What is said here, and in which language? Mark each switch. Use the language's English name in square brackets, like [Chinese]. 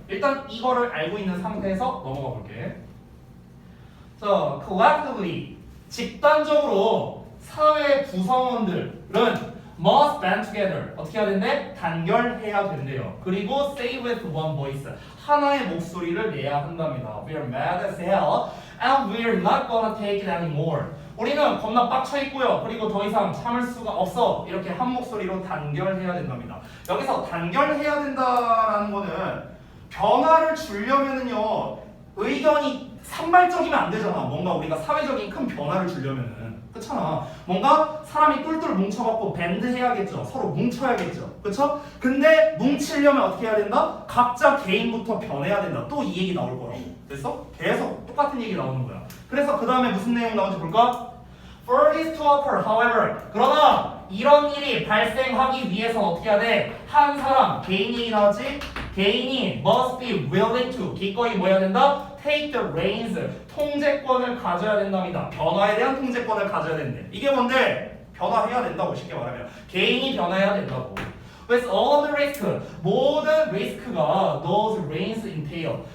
[Korean] 일단 이거를 알고 있는 상태에서 넘어가 볼게. 자, [English] collectively [Korean] 집단적으로 사회 구성원들은 [English] must band together [Korean] 어떻게 해야 된대? 단결해야 된대요. 그리고 [English] say with one voice [Korean] 하나의 목소리를 내야 한답니다. [English] We're mad as hell and we're not gonna take it anymore. [Korean] 우리는 겁나 빡쳐 있고요. 그리고 더 이상 참을 수가 없어. 이렇게 한 목소리로 단결해야 된답니다. 여기서 단결해야 된다라는 거는 변화를 주려면은요 의견이 산발적이면 안 되잖아. 뭔가 우리가 사회적인 큰 변화를 주려면은 그렇잖아. 뭔가 사람이 똘똘 뭉쳐갖고 밴드 해야겠죠. 서로 뭉쳐야겠죠. 그렇죠? 근데 뭉치려면 어떻게 해야 된다? 각자 개인부터 변해야 된다. 또 이 얘기 나올 거라고. 됐어? 계속 똑같은 얘기 나오는 거야. 그래서 그 다음에 무슨 내용 나오는지 볼까? [English] For this to occur, however, [Korean] 그러나 이런 일이 발생하기 위해서 어떻게 해야 돼? 한 사람, 개인이 나왔지? 개인이 [English] must be willing to, [Korean] 기꺼이 뭐 해야 된다? [English] Take the reins, [Korean] 통제권을 가져야 된답니다. 변화에 대한 통제권을 가져야 된대. 이게 뭔데? 변화해야 된다고 쉽게 말하면. 개인이 변화해야 된다고. [English] With all the risk, [Korean] 모든 리스크가 [English] those reins entail.